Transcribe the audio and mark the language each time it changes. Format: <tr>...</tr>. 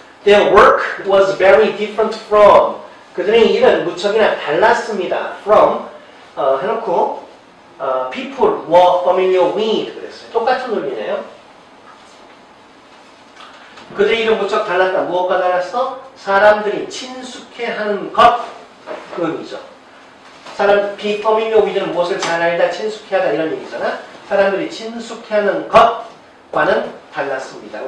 <en>Their work was very different from.</en> <ko>그들의 일은 무척이나 달랐습니다.</ko> <en>From</en> <ko>해놓고</ko> <en>people were familiar with</en> <ko>그랬어요. 똑같은 논리네요. 그들의 일은 무척 달랐다. 무엇과 달랐어? 사람들이 친숙해하는 것. 그 의미죠. be familiar with는 무엇을 잘 알다, 친숙해하다 이런 얘기잖아. 사람들이 친숙해하는 것과는 달랐습니다.</ko>